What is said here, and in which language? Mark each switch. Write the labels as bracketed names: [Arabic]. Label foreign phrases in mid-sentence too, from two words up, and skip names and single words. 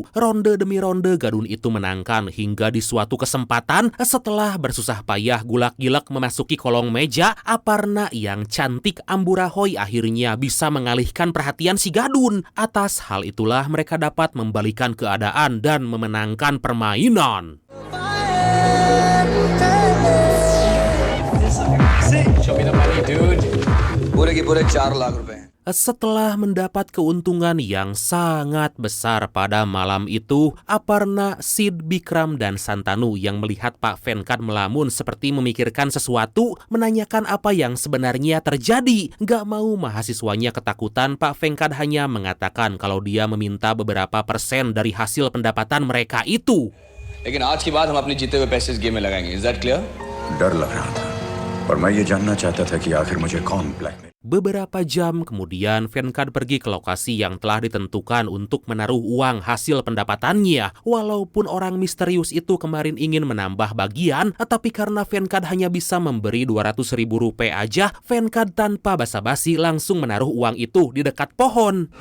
[Indonesian] Ronde demi ronde gadun itu menangkan hingga di suatu kesempatan setelah bersusah payah gulak-gilak memasuki kolong meja, Aparna yang cantik amburahoi akhirnya bisa mengalihkan perhatian si gadun. Atas hal itulah mereka dapat membalikan keadaan dan memenangkan permainan. [Hindi] पूरे के पूरे 4 लाख रुपए. [Indonesian] Setelah mendapat keuntungan yang sangat besar pada malam itu, Aparna, Sid, Bikram, dan Santanu yang melihat Pak Venkat melamun seperti memikirkan sesuatu, menanyakan apa yang sebenarnya terjadi. Gak mau mahasiswanya ketakutan, Pak Venkat hanya mengatakan kalau dia meminta beberapa persen dari hasil pendapatan mereka itu. [Hindi] लेकिन आज के बाद हम अपने जीते हुए पैसे इस गेम में लगाएंगे. [English] Is that clear? [Hindi] डर लग रहा था, पर मैं ये जानना चाहता था कि आखिर मुझे कौन ब्लैकमेल [Indonesian] Beberapa jam kemudian, Venkad pergi ke lokasi yang telah ditentukan untuk menaruh uang hasil pendapatannya. Walaupun orang misterius itu kemarin ingin menambah bagian, tapi karena Venkad hanya bisa memberi 200.000 rupiah aja, Venkad tanpa basa-basi langsung menaruh uang itu di dekat pohon.